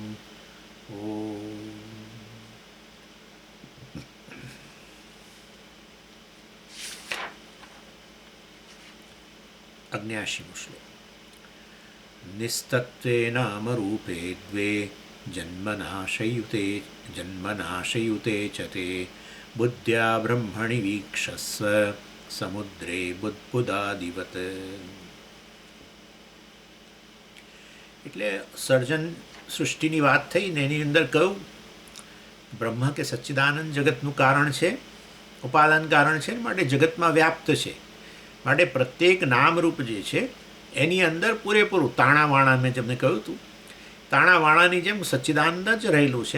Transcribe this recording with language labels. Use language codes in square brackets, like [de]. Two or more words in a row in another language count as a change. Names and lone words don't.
[sa] ॐ अग्न्याशीमो श्लोक। निस्तत्त्वे नामरूपे द्वे जन्मनाशयुते च ते बुद्ध्या ब्रह्मणि वीक्षस्व समुद्रे बुद्बुदादिवत्। [gu] એટલે સર્જન સૃષ્ટિની વાત થઈ ને એની અંદર કહ્યું બ્રહ્મ કે સચ્ચિદાનંદ જગતનું કારણ છે, ઉપાદાન કારણ છે, માટે જગતમાં વ્યાપ્ત છે. માટે પ્રત્યેક નામરૂપ જે છે એની અંદર પૂરેપૂરું તાણાવાણા મેં તમને કહ્યું હતું, તાણાવાણાની જેમ સચ્ચિદાનંદ જ રહેલું છે.